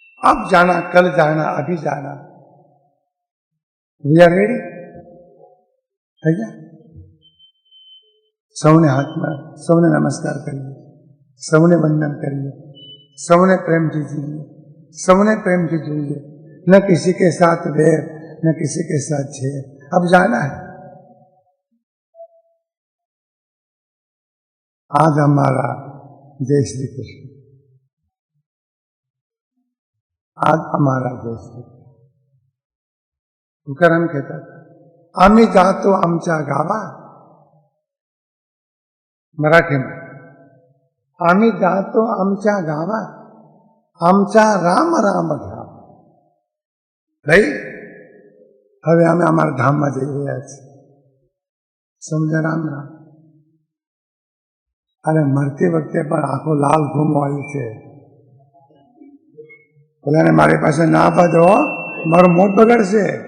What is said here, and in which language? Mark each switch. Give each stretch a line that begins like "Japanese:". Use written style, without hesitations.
Hindi: अब जाना, कल जाना, अभी जाना.
English: We are ready.
Gujarati: થઈ ગયા. સૌને હાથમાં, સૌને નમસ્કાર કરીએ, સૌને વંદન કરીએ, સૌને પ્રેમથી જીવીએ, સૌને પ્રેમથી જોઈએ.
Hindi: न किसी के साथ वैर, न किसी के साथ झेर. अब जाना है. आज हमारा जय श्री कृष्ण. आज हमारा जय श्री कृष्ण. तुकाराम कहता था,
Marathi: आम्ही जातो आमच्या गावा. मराठीमध्ये, आम्ही जातो आमच्या गावा, आमचा राम राम घ्यावा.
Gujarati: भाई હવે અમે અમારા ધામમાં જઈ રહ્યા છીએ. સમજે રામ રામ. અને મરતી વખતે પણ આખો લાલ ઘૂમવાળી છે. બોલાને મારી પાસે ના બાંધો, મારું મોત બગડશે.